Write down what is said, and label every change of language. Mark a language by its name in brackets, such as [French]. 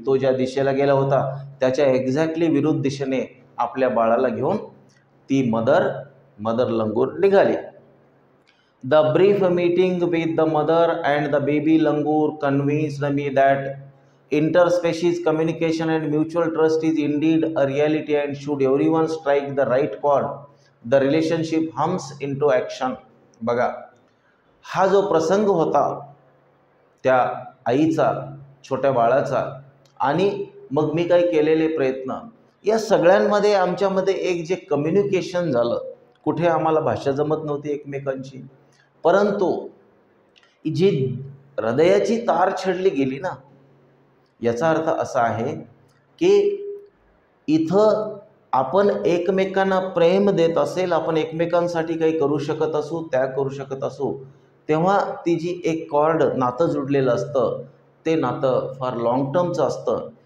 [Marathi] तो ज्या दिशेला गेला होता त्याच्या एक्झॅक्टली विरुद्ध दिशेने आपल्या बाळाला घेऊन ती मदर लंगूर निघाली. [English] The brief meeting with the mother and the baby langur convinced me that interspecies communication and mutual trust is indeed a reality and should everyone strike the right chord, the relationship hums into action. [Marathi] बघा, हा जो प्रसंग होता त्या आईचा, छोट्या बाळाचा, आणि मग मी काय केलेले प्रयत्न, या सगळ्यांमध्ये आमच्यामध्ये एक जे कम्युनिकेशन झालं. कुठे आम्हाला भाषा जमत नव्हती एकमेकांची, परंतु जी हृदयाची तार छेडली गेली ना, याचा अर्थ असा आहे की इथं आपण एकमेकांना प्रेम देत असेल, आपण एकमेकांसाठी काही करू शकत असू, त्याग करू शकत असू, तेव्हा ती जी एक कॉर्ड, नातं जुडलेलं असतं, ते नातं फार लाँग टर्मचं असतं.